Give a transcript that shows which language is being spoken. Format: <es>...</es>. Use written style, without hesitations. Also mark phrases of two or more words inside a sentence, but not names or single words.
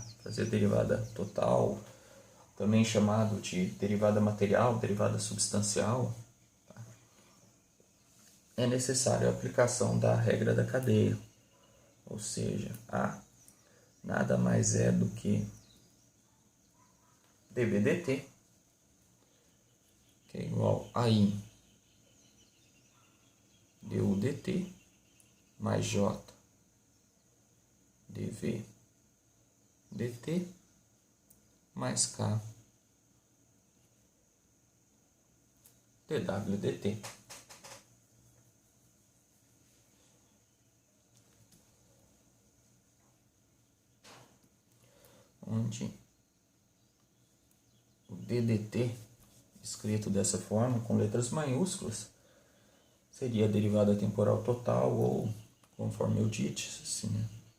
<pt>Fazer a derivada total, também chamado de derivada material, derivada substancial, tá? É necessário a aplicação da regra da cadeia, ou seja, A nada mais é do que dv dt, que é igual a I du dt, mais J dV dt mais K dW dt. Onde o ddt, escrito dessa forma, com letras maiúsculas, seria a derivada temporal total, ou, conforme eu disse, assim, né?</pt>